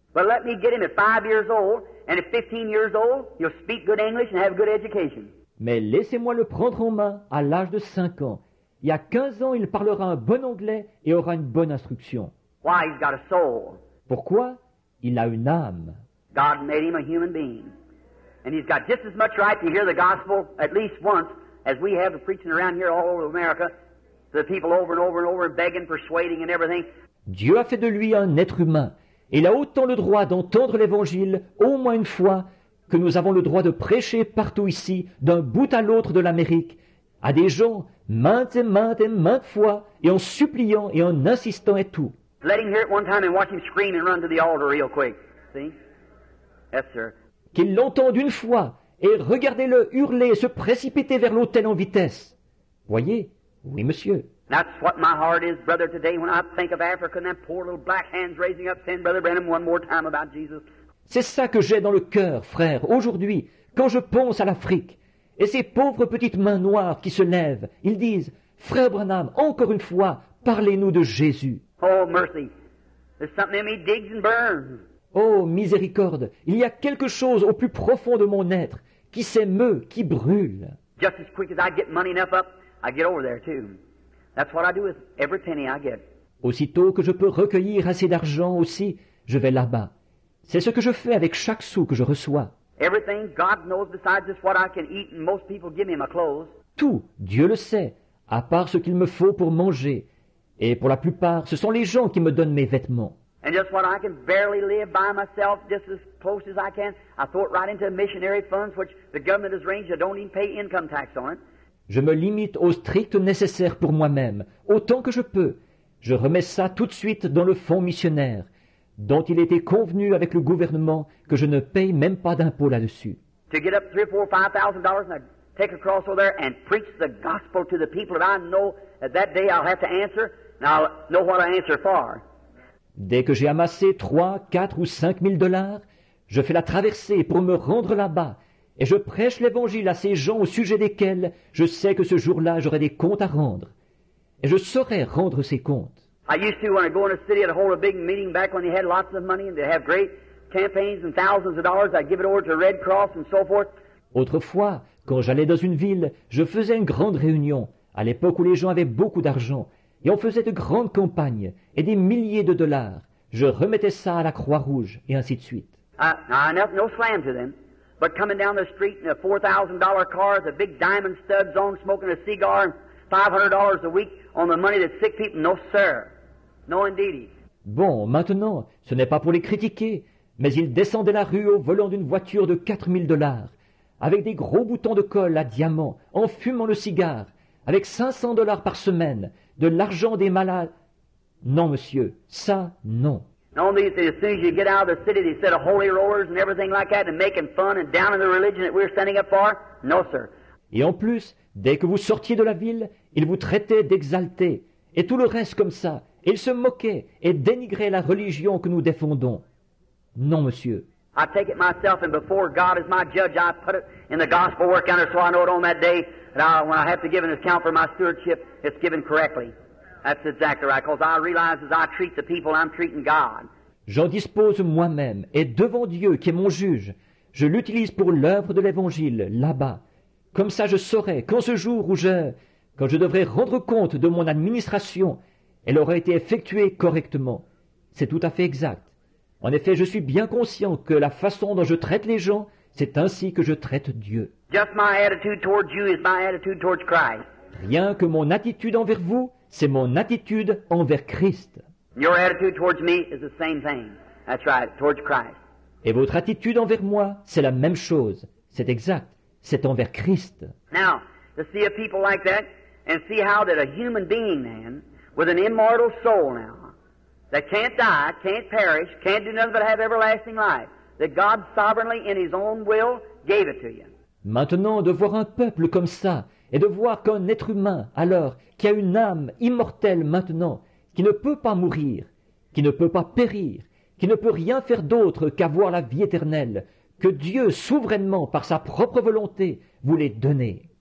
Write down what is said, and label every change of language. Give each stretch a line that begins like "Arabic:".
English: But let me get him at 5 years old, and at 15 years old, he'll speak good English and have good education.
French: Mais laissez-moi le prendre en main à l'âge de 5 ans. Il y a 15 ans, il parlera un bon anglais et aura une bonne instruction.
English: Why? He's got a soul.
French: Pourquoi? Il a une âme.
English: God made him a human being. And he's got just as much right to hear the gospel at least once as we have of preaching around here all over America to the people over and over and over, begging, persuading and everything.
French: Dieu a fait de lui un être humain. Et il a autant le droit d'entendre l'Évangile au moins une fois que nous avons le droit de prêcher partout ici, d'un bout à l'autre de l'Amérique, à des gens maintes et maintes fois, et en suppliant et en insistant et tout.
English: Let him hear it one time and watch him scream and run to the altar real quick. See? Yes, sir.
French: Qu'ils l'entendent une fois et regardez-le hurler et se précipiter vers l'autel en vitesse. Voyez? Oui, monsieur.
English: That's what my heart is, brother, today when I think of Africa and them poor little black hands raising up saying, Brother Branham, one more time about Jesus.
French: C'est ça que j'ai dans le cœur, frère, aujourd'hui, quand je pense à l'Afrique. Et ces pauvres petites mains noires qui se lèvent, ils disent, Frère Branham, encore une fois, parlez-nous de Jésus.
English: Oh, mercy. There's something in me digs and burns.
French: Oh, miséricorde, il y a quelque chose au plus profond de mon être qui s'émeut, qui brûle.
English: Just as quick as I get money enough up, I get over there too. That's what I do with every penny I get.
French: Aussitôt que je peux recueillir assez d'argent aussi, je vais là-bas. C'est ce que je fais avec chaque sou que je reçois.
English: Everything God knows besides just what I can eat, and most people give me my clothes.
French: Tout, Dieu le sait, à part ce qu'il me faut pour manger. Et pour la plupart, ce sont les gens qui me donnent mes vêtements.
English: And just what I can barely live by myself, just as close as I can, I throw it right into missionary funds, which the government has arranged. I don't even pay income tax on it.
French: Je me limite au strict nécessaire pour moi-même, autant que je peux. Je remets ça tout de suite dans le fonds missionnaire, dont il était convenu avec le gouvernement que je ne paye même pas d'impôt là-dessus.
English: To get up $3,000, $4,000, $5,000, and I take across over there and preach the gospel to the people that I know that day I'll have to answer, and I'll know what I answer for.
French: Dès que j'ai amassé 3, 4 ou 5 000 $, je fais la traversée pour me rendre là-bas, et je prêche l'évangile à ces gens au sujet desquels je sais que ce jour-là j'aurai des comptes à rendre. Et je saurai rendre ces comptes.
English: I used to, when I go in a city, I'd hold a big meeting back when they had lots of money and they have great campaigns and thousands of dollars. I'd give it over to Red Cross and so forth.
French: Autrefois, quand j'allais dans une ville, je faisais une grande réunion, à l'époque où les gens avaient beaucoup d'argent, et on faisait de grandes campagnes et des milliers de $. Je remettais ça à la Croix-Rouge, et ainsi de suite.
English: No slam to them, but coming down the street in a $4,000 car with a big diamond studs on, smoking a cigar, and $500 a week on the money that sick people, no sir. No indeedy.
French: Bon, maintenant, ce n'est pas pour les critiquer, mais ils descendaient la rue au volant d'une voiture de 4 000 $, avec des gros boutons de colle à diamants, en fumant le cigare, avec 500 $ par semaine, de l'argent des malades. Non, monsieur, ça, non.
English: No, as soon as you get out of the city, they set a holy rollers and everything like that, and making fun and down in the religion that we're standing up for. No, sir.
French: Et en plus, dès que vous sortiez de la ville, ils vous traitaient d'exaltés, et tout le reste comme ça, et ils se moquaient et dénigraient la religion que nous défendons. Non, monsieur.
English: I take it myself, and before God is my judge, I put it in the gospel work counter so I know it on that day that when I have to give an account for my stewardship, it's given correctly. That's exactly right, because I realize as I treat the people, I'm treating God.
French: J'en dispose moi-même, et devant Dieu qui est mon juge, je l'utilise pour l'œuvre de l'Évangile, là-bas. Comme ça je saurai qu'en ce jour où quand je devrais rendre compte de mon administration, elle aura été effectuée correctement. C'est tout à fait exact. En effet, je suis bien conscient que la façon dont je traite les gens, c'est ainsi que je traite Dieu.
English: Just my attitude towards you is my attitude towards Christ.
French: Rien que mon attitude envers vous, c'est mon attitude envers Christ.
English: Your attitude towards me is the same thing. That's right, towards Christ.
French: Et votre attitude envers moi, c'est la même chose. C'est exact. C'est envers Christ.
English: Now, to see a people like that, and see how that a human being then, with an immortal soul now, that can't die, can't perish, can't do nothing but have everlasting life, that God sovereignly in His own will gave it to you.
French: Maintenant, de voir un peuple comme ça, et de voir qu'un être humain, alors, qui a une âme immortelle maintenant, qui ne peut pas mourir, qui ne peut pas périr, qui ne peut rien faire d'autre qu'avoir la vie éternelle, que Dieu, souverainement, par sa propre volonté, voulait donner.